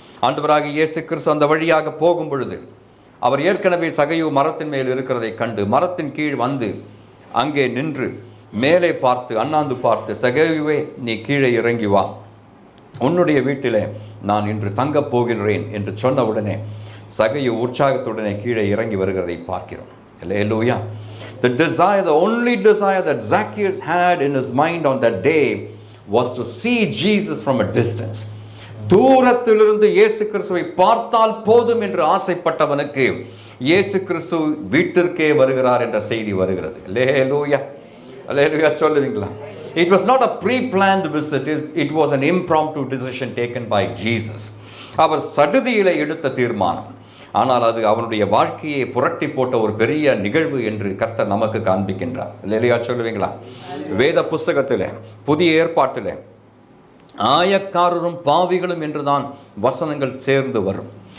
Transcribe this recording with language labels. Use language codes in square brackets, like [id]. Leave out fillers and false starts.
[ta] ஆண்டவராகிய இயேசு கிறிஸ்து அந்த வழியாக போகும் பொழுது அவர் ஏற்கனவே சகையோ மரத்தின் மேல் இருக்கிறதை கண்டு மரத்தின் கீழ் வந்து அங்கே நின்று மேலே பார்த்து அண்ணாந்து பார்த்து, சகையோவே, நீ கீழே இறங்கி வா, உன்னுடைய வீட்டிலே நான் இன்று தங்கப் போகிறேன் என்று சொன்னவுடனே சகையோ உற்சாகத்துடனே கீழே இறங்கி வருகிறதை பார்க்கிறோம். அல்லேலூயா. [en] The only desire that Zacchaeus had in his mind on that day was to see Jesus from a distance. [ta] தூரத்திலிருந்து இயேசு கிறிஸ்துவை பார்த்தால் போதும் என்று ஆசைப்பட்டவனுக்கு இயேசு கிறிஸ்து வீட்டிற்கே வருகிறார் என்ற செய்தி வருகிறது. அல்லேலூயா, அல்லேலூயா சொல்லுவீங்களா? [en] It was not a pre-planned visit. It was an impromptu decision taken by Jesus. [ta] அவர் சடுதியிலே எடுத்த தீர்மானம். ஆனால் அது அவனுடைய வாழ்க்கையை புரட்டி போட்ட ஒரு பெரிய நிகழ்வு என்று கர்த்தர் நமக்கு காண்பிக்கின்றார். இல்லையா சொல்லுவீங்களா? வேத புஸ்தகத்தில் புதிய ஏற்பாட்டில் ஆயக்காரரும் பாவிகளும் என்றுதான் வசனங்கள் சேர்ந்து வரும்.